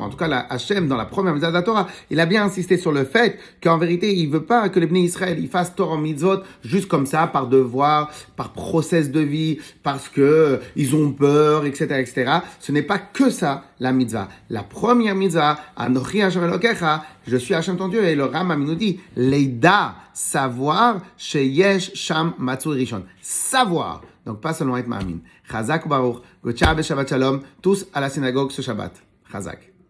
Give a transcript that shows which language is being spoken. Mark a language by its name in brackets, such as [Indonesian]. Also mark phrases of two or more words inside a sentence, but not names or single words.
[French] En tout cas, Hachem, dans la première mitzvah de la Torah, il a bien insisté sur le fait qu'en vérité, il veut pas que les Bnei Israël, ils fassent [Hebrew] תורה מצוות [French] juste comme ça, par devoir, par process de vie, parce que ils ont peur, etc., etc. Ce n'est pas que ça, la mitzvah. La première mitzvah, [Hebrew] אנכי השם אלוקיך, [French] je suis Hachem ton Dieu, et le Rambam nous dit, Leida, savoir, [Hebrew] שיש שם מצוי ראשון. [French] Savoir. Donc, pas seulement être ma'amin. [Hebrew] חזק וברוך. גושה ב שבת שלום. [French] Tous à la synagogue ce Shabbat. Chazak.